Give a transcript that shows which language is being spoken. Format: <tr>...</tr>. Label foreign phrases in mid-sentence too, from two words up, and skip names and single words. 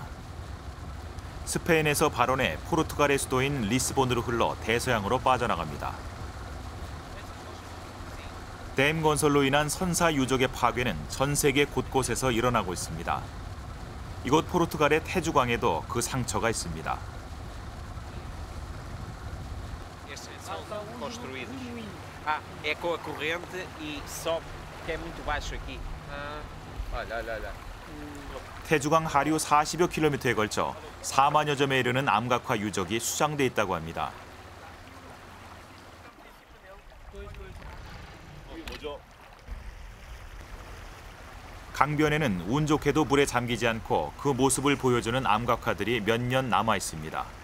<ko>스페인에서 발원해 포르투갈의 수도인 리스본으로 흘러 대서양으로 빠져나갑니다. 댐 건설로 인한 선사 유적의 파괴는 전 세계 곳곳에서 일어나고 있습니다. 이곳 포르투갈의 태주강에도 그 상처가 있습니다.</ko> <pt>É com a corrente e sobe, que é muito baixo aqui.</pt> <ko>태주강 하류 40여 킬로미터에 걸쳐 4만여 점에 이르는 암각화 유적이 수장돼 있다고 합니다. 강변에는 운 좋게도 물에 잠기지 않고 그 모습을 보여주는 암각화들이 몇 년 남아 있습니다.</ko>